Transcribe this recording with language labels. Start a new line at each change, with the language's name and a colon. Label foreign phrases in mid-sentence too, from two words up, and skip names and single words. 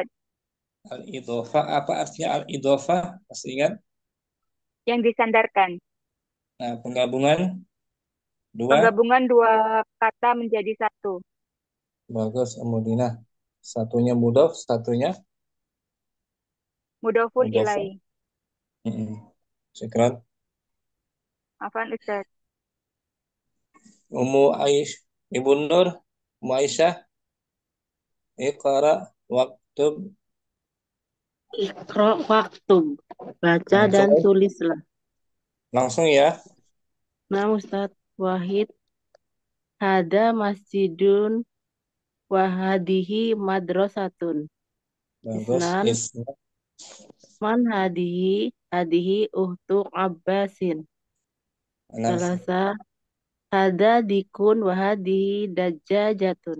Indonesian: Al-idhofah, apa artinya al-idhofah? Masih ingat? Yang disandarkan. Nah, penggabungan dua. Penggabungan dua kata menjadi satu. Bagus, Umudina. Satunya mudhof, satunya Mudhofun mudhofah. ilai. Syukran.
Arabic: عفوا أستاذ.
Indonesian: Ummu Aish, Ibu Nur, Ummu Aisyah,
Arabic: اقرأ، واكتب. اقرأ واكتب.
Indonesian: Baca dan Langsung, tulislah. langsung ya. Nah, Ustadz Wahid.
Arabic: هذا مسجد وهذه مدرسة.
Indonesian: Bagus.
Arabic: اثنان. من هذه؟ هذه أخت عباس.
Indonesian: Langsung. Salasa.
Arabic: هذا ديك وهذه دجاجة.